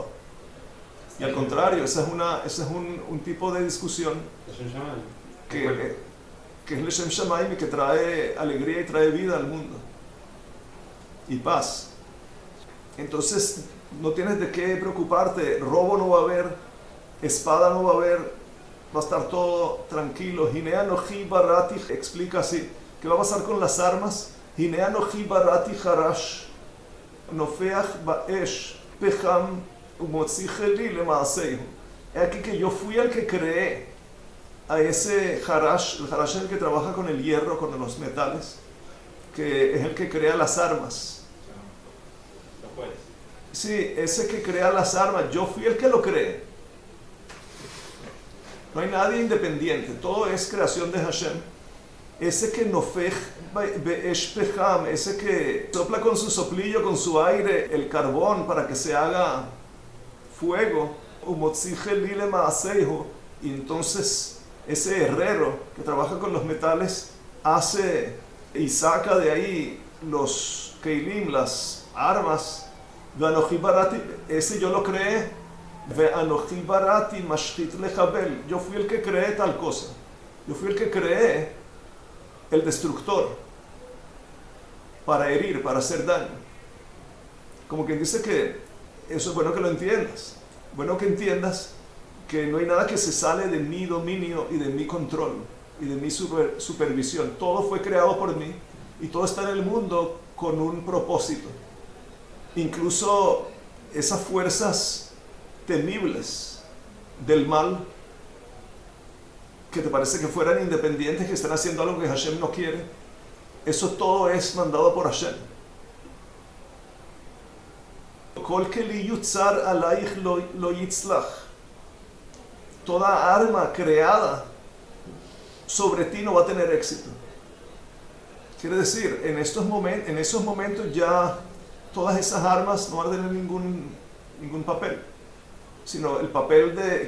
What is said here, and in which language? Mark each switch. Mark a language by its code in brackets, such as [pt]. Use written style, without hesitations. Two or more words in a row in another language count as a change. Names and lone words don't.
[es] Y al contrario, ese es un tipo de discusión que es [he] לשם שמים [es] y que trae alegría y trae vida al mundo y paz. Entonces no tienes de qué preocuparte, robo no va a haber, espada no va a haber, va a estar todo tranquilo. [he] הנה אנכי בראתי, [es] explica así, ¿qué va a pasar con las armas? [he] הנה אנכי בראתי חרש, נופח באש, פחם, ומוציא כלי למעשהו. [es] Es aquí que yo fui el que creé a ese harash, el harash es el que trabaja con el hierro, con los metales, que es el que crea las armas. Sí, ese que crea las armas, yo fui el que lo creé. No hay nadie independiente, todo es creación de Hashem. Ese que [he] נופח באש פחם, [es] ese que sopla con su soplillo, con su aire, el carbón para que se haga fuego. [he] ומוציא כלי למעשהו, [es] y entonces ese herrero que trabaja con los metales hace y saca de ahí los keilim, las armas. [he] ואנכי בראתי, [es] ese yo lo creé. [he] ואנכי בראתי משחית לחבל, [es] yo fui el que creé tal cosa. Yo fui el que creé el destructor para herir, para hacer daño. Como quien dice que eso es bueno que lo entiendas. Bueno que entiendas que no hay nada que se sale de mi dominio y de mi control. y de mi supervisión. Todo fue creado por mí y todo está en el mundo con un propósito. Incluso esas fuerzas temibles del mal, que te parece que fueran independientes, que están haciendo algo que Hashem no quiere, eso todo es mandado por Hashem. [he] כל כלי יוצר עלייך לא יצלח. [es] Toda arma creada sobre ti no va a tener éxito. Quiere decir, en esos momentos ya todas esas armas no van a tener ningún papel, sino el papel de,